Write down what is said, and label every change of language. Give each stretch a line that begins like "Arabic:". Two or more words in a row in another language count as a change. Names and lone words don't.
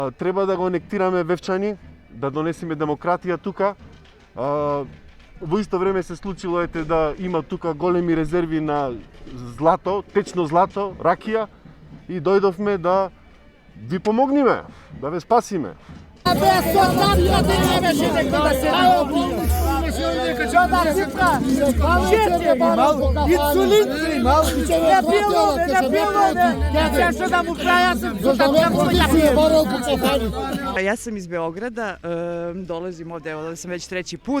Macedonian: Треба да го анектираме Вевчани, да донесеме демократија тука. Во исто време се случило да има тука големи резерви на злато, течно злато, ракија и дојдовме да ви помогнеме, да ве спасиме.
Serbian: Ja sam iz Beograda, dolazim ovde sam već treći put.